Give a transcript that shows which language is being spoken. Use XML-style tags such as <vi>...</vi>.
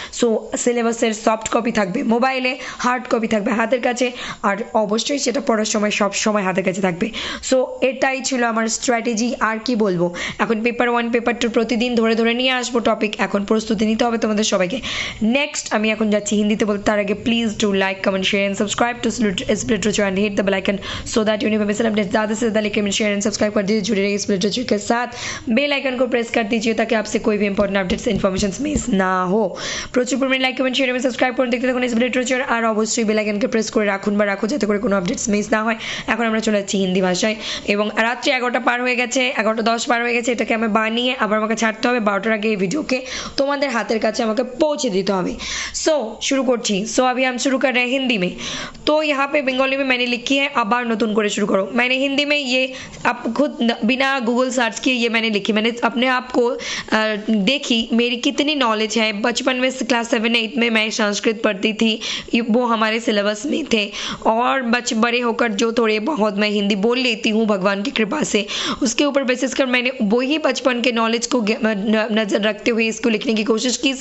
<bn>So সিলেবাসের soft copy থাকবে মোবাইলে, হার্ড কপি থাকবে হাতের কাছে, আর অবশ্যই সেটা পড়ার সময় সব সময় হাতের কাছে থাকবে। সো এটাই ছিল আমার স্ট্র্যাটেজি, আর কি বলবো। এখন পেপার 1 পেপার 2 প্রতিদিন ধরে ধরে নিয়ে আসবো টপিক, এখন প্রস্তুতি নিতে হবে তোমাদের সবাইকে। নেক্সট আমি এখন যাচ্ছি হিন্দিতে বলতে, তার আগে please</bn> <en>Do like comment share and subscribe to split literature and hit the bell icon so that you never miss an update.</en> <hi>ज़्यादा से ज़्यादा like comment share and subscribe कर दीजिए, जुड़े रहिए स्प्लिट लिटरेचर के साथ, बेल आइकन को प्रेस कर दीजिए ताकि आपसे कोई भी इंपॉर्टेंट अपडेट्स इन्फॉर्मेशन मिस ना हो।</hi> <bn>প্রচুর পরিমাণে লাইক কমেন্ট শেয়ার এবং সাবস্ক্রাইব করে দেখতে থাকুন স্প্লিট লিটারেচার, আর অবশ্যই বেল আইকনকে প্রেস করে রাখো যাতে করে কোনো আপডেটস মিস না হয়। এখন আমরা চলে যাচ্ছি হিন্দি ভাষায়, এবং রাত্রি 11টা পার হয়ে গেছে, 11:10 পার হয়ে গেছে, এটাকে আমি বানিয়ে আবার আমাকে ছাড়তে হবে 12টার আগে এই ভিডিওকে তোমাদের হাতের কাছে আমাকে পৌঁছে দিতে হবে। सो शुरू করছি।</bn> <hi>सो अभी हम शुरू कर रहे हैं हिंदी में। तो यहाँ पे बंगाली में मैंने लिखी है</hi> <bn>आबार नतून करे शुरू करो,</bn> <hi>मैंने हिंदी में ये आप खुद बिना गूगल सर्च किए ये मैंने लिखी, मैंने अपने आप को देखी मेरी कितनी नॉलेज है। बचपन में क्लास 7-8 में मैं संस्कृत पढ़ती थी, वो हमारे सिलेबस में थे, और बड़े होकर जो थोड़े बहुत मैं हिंदी बोल लेती हूँ भगवान की कृपा से, उसके ऊपर बेसिस कर मैंने वही बचपन के नॉलेज को नज़र रखते हुए इसको लिखने की कोशिश की।</hi>